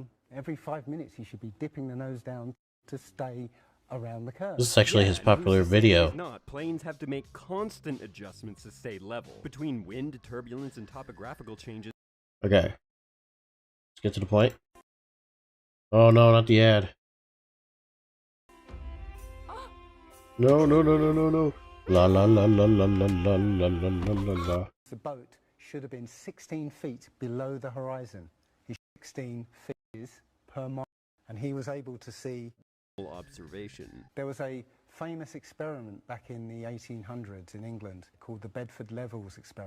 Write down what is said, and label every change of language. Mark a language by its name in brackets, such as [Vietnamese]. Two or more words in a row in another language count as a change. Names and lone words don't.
[English] Every 5 minutes he should be dipping the nose down to stay around the curve. This is actually his popular video. Not planes have to make constant adjustments to stay level between wind, turbulence, and topographical changes. Okay. Let's get to the point. Oh no, not the ad. No, no, no, no, no, no. La la la la la la la la la la la. The boat should have been 16 feet below the horizon. He's 16 feet per mile, and he was able to see. Observation. There was a famous experiment back in the 1800s in England called the Bedford Levels experiment.